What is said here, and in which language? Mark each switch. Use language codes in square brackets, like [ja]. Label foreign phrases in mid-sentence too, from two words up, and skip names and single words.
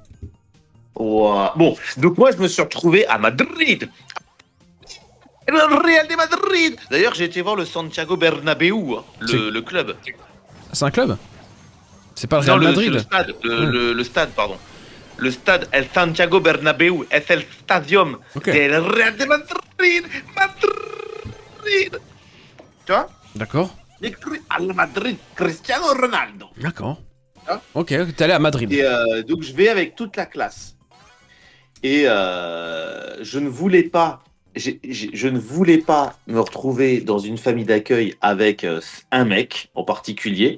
[fr] Ouah. Bon, donc moi, je me suis retrouvé à Madrid. Le Real de Madrid. D'ailleurs, j'ai été voir le Santiago Bernabéu, hein, le club. C'est un club? C'est pas le Non, Real Madrid? c'est le stade, le stade, pardon. Le stade El Santiago Bernabéu [es] es el stadium [fr] Ok. [es] del Real de Madrid. Madrid. [fr] Tu vois? D'accord. Al Madrid, Cristiano Ronaldo. D'accord. Hein Ok, t'es allé à Madrid. Et donc je vais avec toute la classe. Et je ne voulais pas, je ne voulais pas me retrouver dans une famille d'accueil avec un mec en particulier.